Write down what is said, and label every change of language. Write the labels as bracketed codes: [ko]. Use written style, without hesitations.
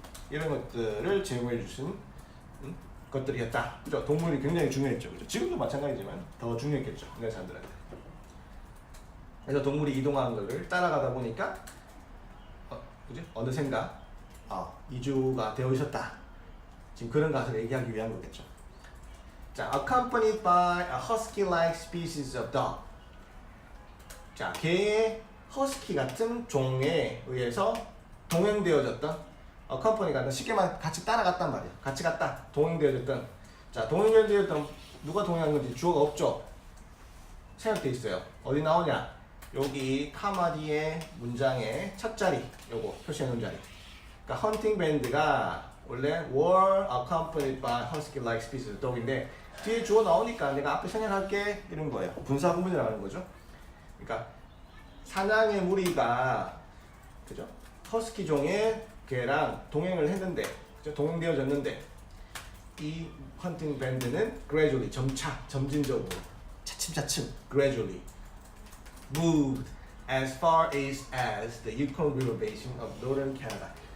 [ko] 이런 것들을 제공해 주신 것들이었다. 그죠? 동물이 굉장히 중요했죠. 그죠? 지금도 마찬가지지만 더 중요했겠죠. 옛날 사람들한테. 그래서 동물이 이동하는 것을 따라가다 보니까 그죠? 어느샌가 이주가 되어 있었다. 지금 그런 것을 얘기하기 위한 거겠죠. [en] 자, accompanied by a husky-like species of dog. [ko] 자, 개의 허스키 같은 종에 의해서 동행되어졌던 accompany 같은 쉽게 말해 같이 따라갔단 말이에요. 같이 갔다. 동행되어졌던. 자, 동행되어졌던 누가 동행한 건지 주어가 없죠. 생략돼 있어요. 어디 나오냐? 여기 카마디의 문장의 첫 자리, 요거 표시해 놓은 자리. 그러니까 헌팅 밴드가 원래 [en] were accompanied by husky-like species of dog [ko] 인데 뒤에 주어 나오니까 내가 앞에 생략할게 이런 거예요. 분사 구문이라는 거죠. 그러니까 사냥의 무리가 그죠? 허스키 종의 개랑 동행을 했는데, 그죠? 동행되어졌는데 이 헌팅 밴드는 [en] gradually [ko] 점진적으로 차츰차츰 [en] gradually moved as far east as the Yukon River Basin of Northern Canada.